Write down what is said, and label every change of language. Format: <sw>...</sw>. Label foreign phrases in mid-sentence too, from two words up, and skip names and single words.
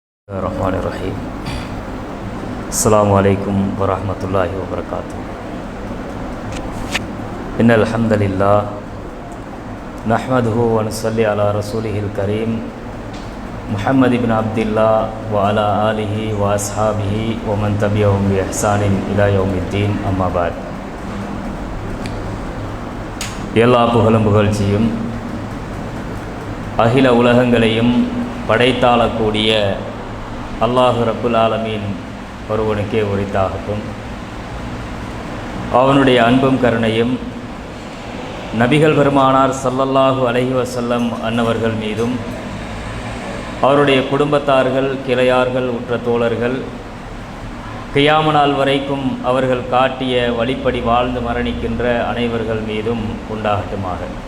<ar>الرحمن الرحيم السلام عليكم ورحمة الله وبركاته إن الحمد لله نحمده ونصلي على رسوله الكريم محمد بن عبد الله وعلى آله وأصحابه ومن تبعهم بإحسان إلى يوم الدين أما بعد</ar> <ta>எல்லா புகழும் புகழ்ச்சியும் அகில உலகங்களையும் படைத்தாளக்கூடிய அல்லாஹ்</ta> <ar>رب العالمين</ar> <ta>ஒருவனுக்கே உரித்தாகட்டும். அவனுடைய அன்பும் கருணையும் நபிகள் பெருமானார்</ta> <ar>صلى الله عليه وسلم</ar> <ta>அன்னவர்கள் மீதும் அவருடைய குடும்பத்தார்கள், கிளையார்கள், உற்ற தோழர்கள் கியாம நாள் வரைக்கும் அவர்கள் காட்டிய வழிப்படி வாழ்ந்து மரணிக்கின்ற அனைவர்கள் மீதும் உண்டாகட்டுமாக.</ta>